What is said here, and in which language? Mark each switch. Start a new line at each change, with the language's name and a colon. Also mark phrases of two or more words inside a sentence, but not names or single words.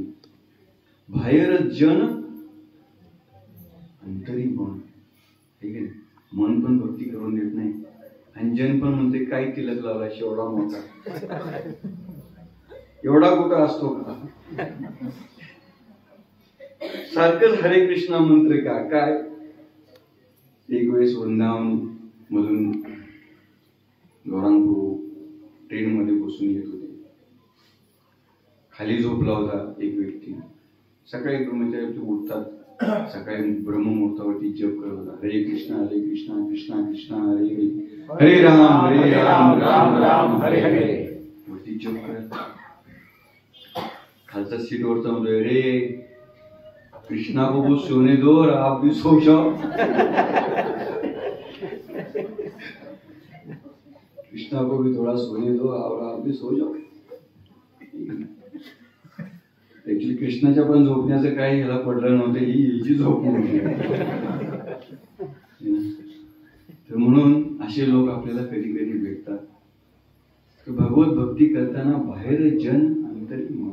Marathi: बाहेर जन अंतरी मन. ठीक आहे. मन पण भक्ती करून देत नाही आणि जन पण म्हणते काय तिलक लावला एवढा मोठा, एवढा कुठं असतो का? सारखंच
Sanskrit: हरे कृष्णा
Marathi: मंत्र का काय. एक वेळेस वृंदावन मधून गौरांगपुर ट्रेन मध्ये बसून येत होते. खाली झोपला होता एक व्यक्ती. सकाळी ब्रह्मचारी उठतात, सकाळी ब्रह्ममुहूर्तावरती जप करत होता.
Sanskrit: हरे कृष्णा कृष्णा कृष्णा हरे हरे, हरे राम राम राम हरे हरे.
Marathi: वरती जप करत खालचा सीट वरचा म्हणतोय,
Hindi: रे कृष्णा को कुछ सोने दो और आप भी सो जाओ. कृष्णा को भी थोड़ा सोने दो और आप भी सो जाओ.
Marathi: ऍक्च्युली कृष्णाच्या पण झोपण्याचं काही ह्याला पडलं नव्हतं, ही हिची झोप नव्हती. तर म्हणून असे लोक आपल्याला कधी कधी भेटतात. भगवत भक्ती करताना बाहेर जन अंतरी मन.